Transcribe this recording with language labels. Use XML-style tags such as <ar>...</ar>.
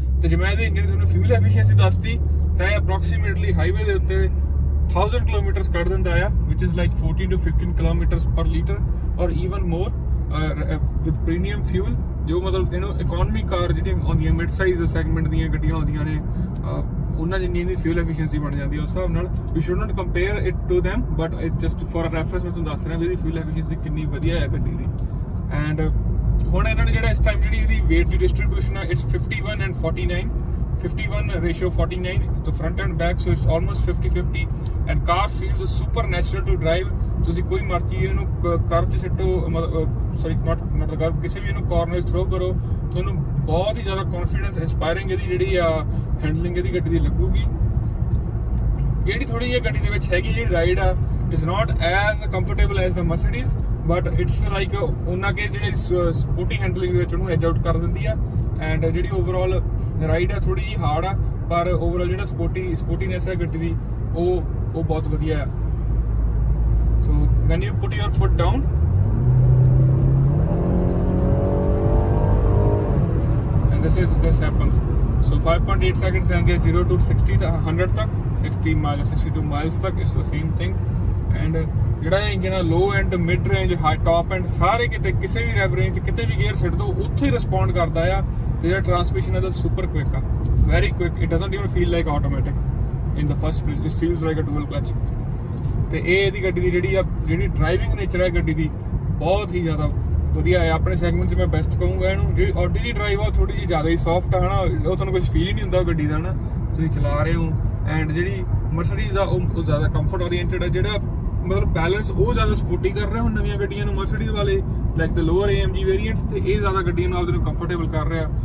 <pa>ਤੇ ਜੇ ਮੈਂ ਇਹਦੇ ਇੰਜਨ ਦੀ ਤੁਹਾਨੂੰ ਫਿਊਲ ਐਫੀਸ਼ੀਐਂਸੀ ਦੱਸਤੀ, ਤਾਂ ਇਹ ਅਪਰੋਕਸੀਮੇਟਲੀ ਹਾਈਵੇ ਦੇ ਉੱਤੇ 1000 ਕਿਲੋਮੀਟਰਸ ਕੱਢ ਦਿੰਦਾ ਆ,</pa> <en>which is like 14 to 15 kilometers per liter or even more with premium fuel।</en> <pa>ਜੋ ਮਤਲਬ ਇਹਨੂੰ ਇਕਨੋਮੀ ਕਾਰ ਜਿਹੜੀਆਂ ਆਉਂਦੀਆਂ ਮਿਡ ਸਾਈਜ਼ ਸੈਗਮੈਂਟ ਦੀਆਂ ਗੱਡੀਆਂ ਆਉਂਦੀਆਂ ਨੇ, ਉਹਨਾਂ ਜਿੰਨੀ ਇਹਦੀ ਫਿਊਲ ਐਫੀਸ਼ੀਐਂਸੀ ਬਣ ਜਾਂਦੀ ਹੈ। ਉਸ ਹਿਸਾਬ ਨਾਲ</pa> <en>we should not compare it to them, but it just for reference</en> <pa>ਮੈਂ ਤੁਹਾਨੂੰ ਦੱਸ ਰਿਹਾ ਵੀ ਇਹਦੀ ਫਿਊਲ ਐਫੀਸ਼ੀਐਂਸੀ ਕਿੰਨੀ ਵਧੀਆ ਹੈ ਗੱਡੀ ਦੀ। ਐਂਡ ਹੁਣ ਇਹਨਾਂ ਨੇ ਜਿਹੜਾ ਇਸ ਟਾਈਮ ਜਿਹੜੀ ਇਹਦੀ weight ਦੀ ਡਿਸਟ੍ਰੀਬਿਊਸ਼ਨ ਆ,</pa> <en>It's 51 and 49, 51 ratio 49, so front and back, so it's almost 50-50, and car feels super natural to drive।</en> <pa>ਤੁਸੀਂ ਕੋਈ ਮਰਜ਼ੀ ਇਹਨੂੰ ਕਰਵ 'ਚ ਸਿੱਟੋ, ਸੌਰੀ ਨਾਟ ਦਾ ਕਰਵ, ਕਿਸੇ ਵੀ ਇਹਨੂੰ ਕਾਰਨਰ 'ਚ ਥਰੋ ਕਰੋ, ਤੁਹਾਨੂੰ ਬਹੁਤ ਹੀ ਜ਼ਿਆਦਾ ਕੌਨਫੀਡੈਂਸ ਇੰਸਪਾਇਰਿੰਗ ਇਹਦੀ ਜਿਹੜੀ ਆ ਹੈਂਡਲਿੰਗ ਇਹਦੀ ਗੱਡੀ ਦੀ ਲੱਗੂਗੀ। ਜਿਹੜੀ ਥੋੜੀ ਜਿਹੀ ਗੱਡੀ ਦੇ ਵਿੱਚ ਹੈਗੀ ਜਿਹੜੀ ਰਾਈਡ ਆ,</pa> <en>is not as comfortable as the Mercedes, but it's like</en> <pa>ਉਹਨਾਂ ਕੇ ਜਿਹੜੀ ਸਪੋਰਟੀ ਹੈਂਡਲਿੰਗ ਦੇ ਵਿੱਚ ਉਹਨੂੰ ਐਜ ਆਊਟ ਕਰ ਦਿੰਦੀ ਆ। ਐਂਡ ਜਿਹੜੀ ਓਵਰਆਲ ਰਾਈਡ ਆ ਥੋੜੀ ਜਿਹੀ ਹਾਰਡ ਆ, ਪਰ ਓਵਰਆਲ ਜਿਹੜਾ ਸਪੋਰਟੀਨੈਸ ਹੈ ਗੱਡੀ ਦੀ ਉਹ ਬਹੁਤ ਵਧੀਆ ਆ।</pa> <en>So when you put your foot down, and this happens, so 5.8 seconds and 0 to 60 to 100 तक, 62 miles तक, it's the same thing।</en> <pa>and ਜਿਹੜਾ ਇੰਜਨ ਆ law and mid range high top and ਸਾਰੇ ਕਿਤੇ ਕਿਸੇ ਵੀ ਰੈਵ ਰੇਂਜ ਕਿਤੇ ਵੀ ਗੇਅਰ ਸਿੱਟ ਦੋ ਉੱਥੇ ਹੀ ਰਿਸਪੌਂਡ ਕਰਦਾ ਆ, ਤੇ ਜਿਹੜਾ ਟਰਾਂਸਮਿਸ਼ਨ ਇਹਦਾ ਸੁਪਰ ਕੁਇਕ ਆ।</pa> <en>very quick. It doesn't even feel like automatic in the first place. It feels like a dual clutch.</en> <pa>ਤੇ ਇਹ ਇਹਦੀ ਗੱਡੀ ਦੀ ਜਿਹੜੀ ਡਰਾਈਵਿੰਗ ਨੇਚਰ ਹੈ ਗੱਡੀ ਦੀ ਬਹੁਤ ਹੀ ਜ਼ਿਆਦਾ ਵਧੀਆ ਹੈ। ਆਪਣੇ ਸੈਗਮੈਂਟ 'ਚ ਮੈਂ ਬੈਸਟ ਕਹੂੰਗਾ ਇਹਨੂੰ। ਜਿਹੜੀ ਆਡੀ ਦੀ ਡਰਾਈਵ ਆ ਉਹ ਥੋੜੀ ਜਿਹੀ ਜ਼ਿਆਦਾ ਹੀ ਸੌਫਟ ਹੈ ਨਾ, ਉਹ ਤੁਹਾਨੂੰ ਕੁਝ ਫੀਲ ਹੀ ਨਹੀਂ ਹੁੰਦਾ ਗੱਡੀ ਦਾ ਨਾ, ਤੁਸੀਂ ਚਲਾ ਰਹੇ ਹੋ। ਐਂਡ ਜਿਹੜੀ ਮਰਸੀਡੀਜ਼ ਆ ਉਹ ਜ਼ਿਆਦਾ ਕੰਫਰਟ ਓਰੀਐਂਟਡ ਹੈ। ਜਿਹੜਾ ਮਤਲਬ ਬੈਲੈਂਸ ਉਹ ਜ਼ਿਆਦਾ ਸਪੋਰਟੀ ਕਰ ਰਿਹਾ ਹੁਣ ਨਵੀਆਂ ਗੱਡੀਆਂ ਨੂੰ ਮਰਸੀਡੀਜ਼ ਵਾਲੇ,</pa> <en>like the lower AMG variants,</en> <pa>ਤੇ ਇਹ ਜ਼ਿਆਦਾ ਗੱਡੀਆਂ ਨੂੰ ਆਪਦੇ ਨੂੰ ਕੰਫਰਟੇਬਲ ਕਰ ਰਿਹਾ।</pa>